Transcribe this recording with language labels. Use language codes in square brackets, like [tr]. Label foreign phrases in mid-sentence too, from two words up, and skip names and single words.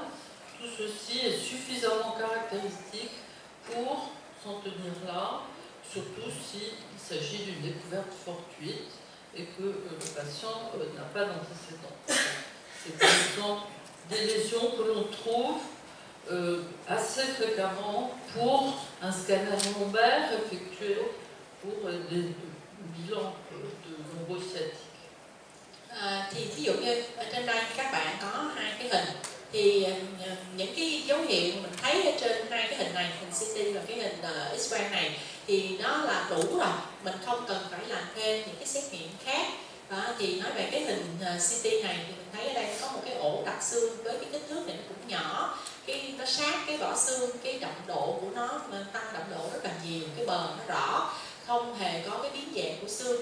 [fr] Tout ceci est suffisamment caractéristique pour s'en tenir là, surtout s'il s'agit d'une découverte fortuite et que le patient n'a pas d'antécédents. C'est par exemple des lésions que l'on trouve assez fréquemment pour un scanner lombaire effectué pour les bilans de nombreux sciatiques. [vi] Thì ví dụ như ở trên đây các bạn có hai cái hình, thì những cái dấu hiệu mình thấy ở trên hai cái hình này, hình CT và cái hình X-quang này, thì nó là đủ rồi, mình không cần phải làm thêm những cái xét nghiệm khác. Thì nói về cái hình CT này thì mình thấy ở đây có một cái ổ đặt xương với cái kích thước này nó cũng nhỏ, nó sát cái vỏ xương, cái đậm độ của nó tăng đậm độ rất là nhiều, cái bờ nó rõ, không hề có cái biến dạng của xương.